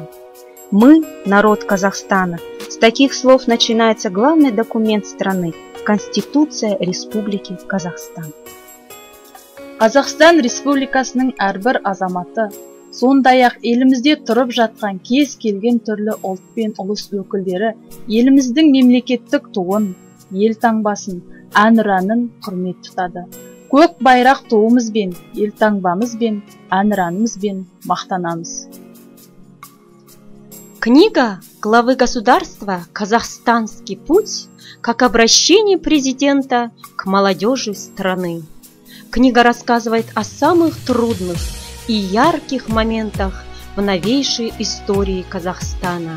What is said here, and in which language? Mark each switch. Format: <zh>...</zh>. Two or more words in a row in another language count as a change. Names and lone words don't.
<ru>Мы, народ Казахстана, с таких слов начинается главный документ страны – Конституция Республики Казахстан.</ru> <kk>Қазақстан Республикасының әрбір азаматы, сондай-ақ елімізде тұрып жатқан кез келген түрлі ұлт пен ұлыс өкілдері еліміздің мемлекеттік туын, ел таңбасын, әнұранын құрмет тұтады. Көк байрақ туымызбен, ел таңбамызбен, әнұранымызбен мақтанамыз.</kk> <ru>Книга главы государства «Казахстанский путь» как обращение президента к молодежи страны. Книга рассказывает о самых трудных и ярких моментах в новейшей истории Казахстана.</ru>